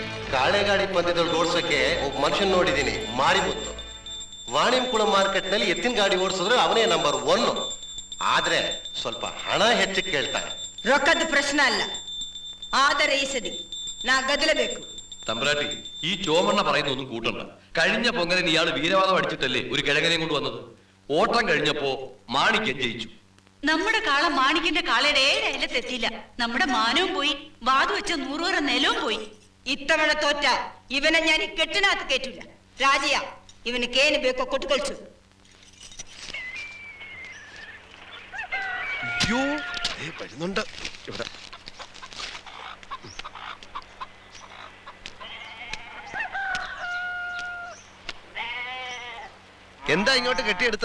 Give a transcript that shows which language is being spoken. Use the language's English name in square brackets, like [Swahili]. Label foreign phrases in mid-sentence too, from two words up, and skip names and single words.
[Kannada] ಕಾಳೆಗಾಡಿ ಪಂದ್ಯದಲ್ಲಿ ಓಡಿಸೋಕೆ ಒಬ್ಬ ಮನುಷ್ಯನ್ ನೋಡಿದೀನಿ, ಮಾರಿಮುತ್ತು. ವಾಣಿಂಕುಳ ಮಾರ್ಕೆಟ್ ನಲ್ಲಿ ಎತ್ತಿನ ಗಾಡಿ ಓಡಿಸಿದ್ರೆ ಅವನೇ ನಂಬರ್ 1. ಆದ್ರೆ ಸ್ವಲ್ಪ ಹಣ ಹೆಚ್ಚು ಕೇಳ್ತಾನೆ. ರೊಕ್ಕದ ಪ್ರಶ್ನೆ ಅಲ್ಲ, ಆದರೆ ಈ ಸದಿ ನಾ ಗದಲಬೇಕು. [Malayalam] തമ്പ്രാട്ടി, ഈ ചോമണ്ണ പറയുന്നൊന്നും കൂട്ടണ്ട. കഴിഞ്ഞ പൊങ്കലിന് ഇയാൾ വീരവാദം അടിച്ചിട്ടല്ലേ ഒരു കിഴങ്ങനെയും കൊണ്ട് വന്നത്. ഓട്ടം കഴിഞ്ഞപ്പോ മാണിക്യൻ ജയിച്ചു. നമ്മുടെ കാള മാണിക്കിന്റെ കാളയുടെ 7 അയലത്തെത്തിയില്ല. നമ്മുടെ മാനവും പോയി, വാതു വെച്ച 100 വരെ നിലവും പോയി. ഇത്തവണ തോറ്റ ഇവനെ ഞാൻ ഈ കെട്ടിനകത്ത് കേട്ടില്ല. രാജയ, ഇവന് കേന് [Kannada] ಬೇಕೋ ಕೊಟ್ಟುಕೊಳ್ಸು. [Malayalam] അയ്യോ, വരുന്നുണ്ട് ഇവിടെ. എന്താ ഇങ്ങോട്ട് കെട്ടിയെടുത്ത്?